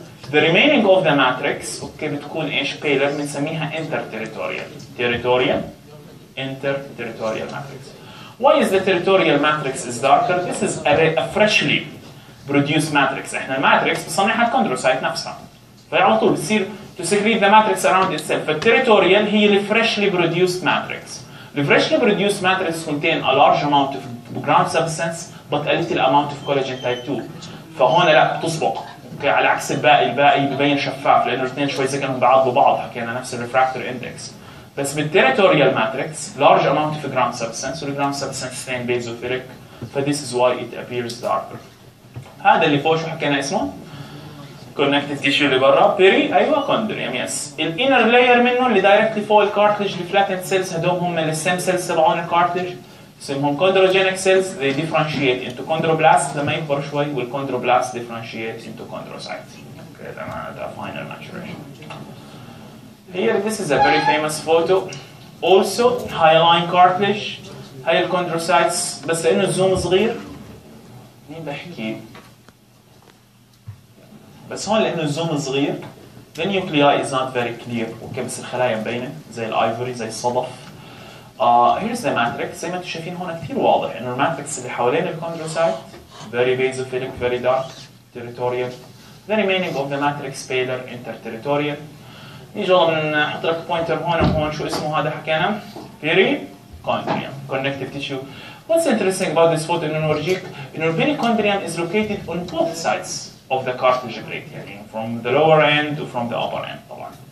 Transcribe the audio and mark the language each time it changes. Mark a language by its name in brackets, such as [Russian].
[English] The remaining of the matrix okay [Arabic] بتكون ايش [English] paler بنسميها interterritorial. Territorial, interterritorial matrix. Why is the territorial matrix is darker? This is a freshly produced matrix. [Arabic] احنا الماتريكس بصنعها الكوندروسايت نفسها. فعلى طول بتصير to secrete the matrix around itself. فالتريتوريال هي ال freshly produced matrix. [English] The freshly produced matrix contain a large amount of ground substance but a little amount of collagen type 2. [Arabic] فهون لا بتسبق اوكي على عكس الباقي ببين شفاف لانه الاثنين شوي سكنهم بعض ببعض، حكينا نفس الريفراكتور اندكس. بس بالتيريتوريال ماتريكس [English] large amount of ground substance والground substance اثنين basophilic, فthis is why it appears darker. [Arabic] هذا اللي فوق شو حكينا اسمه؟ connective tissue اللي برا بيري، ايوه كوندريوم يس. الانر لاير منه اللي دايركتلي فوق الكارتلج الفلاتند سيلز هدول هم الستيم سيلز تبعون الكارتلج، اسمهم chondrogenic cells. [English] They differentiate into chondroblast [Arabic] لما يكبر شوي [English] والchondroblast differentiate into chondrocytes. Okay, the final maturation. Here this is a very famous photo. Also hyaline cartilage. [Arabic] هاي الchondrocytes بس لأنه الزوم صغير مين بحكي؟ بس هون لأنه الزوم صغير [English] the nuclei is not very clear. [Arabic] اوكي بس الخلايا مبينة زي الايفوري زي الصدف. [English] here's the matrix. [Arabic] زي ما انتم شايفين هون كثير واضح انه الماتريكس اللي حوالين الكوندروسايت [English] very basophilic, very dark, territorial. The remaining of the matrix paler, interterritorial. [Arabic] نيجي والله بنحط لك بوينتر هون وهون شو اسمه هذا حكينا؟ perichondrium, connective tissue. [English] What's interesting about this photo [Arabic] انه نورجيك انه [English] perichondrium is located on both sides of the cartilage plate يعني from the lower end و from the upper end طبعا.